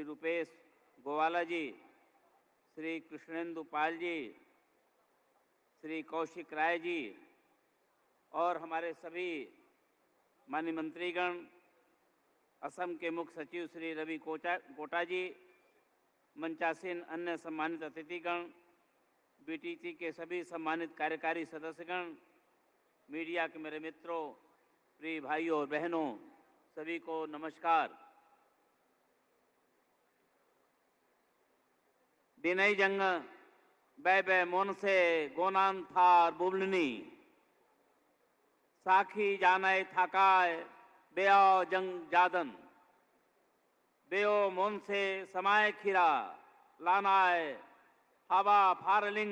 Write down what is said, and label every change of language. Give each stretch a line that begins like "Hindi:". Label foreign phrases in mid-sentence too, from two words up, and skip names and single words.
Hindi: रुपेश गोवाला जी, श्री कृष्णेंदु पाल जी, श्री कौशिक राय जी और हमारे सभी माननीय मंत्रीगण, असम के मुख्य सचिव श्री रवि कोटा जी, मंचासीन अन्य सम्मानित अतिथिगण, बीटीसी के सभी सम्मानित कार्यकारी सदस्यगण, मीडिया के मेरे मित्रों, प्रिय भाइयों और बहनों, सभी को नमस्कार।
Bodo: दिनई जंग बै बै मोन से गोनान थार बुबलनी साखी जानाय थाकाय बेओ जंग जादन बेओ मोन से समाय खीरा लानाय हवा फारलिंग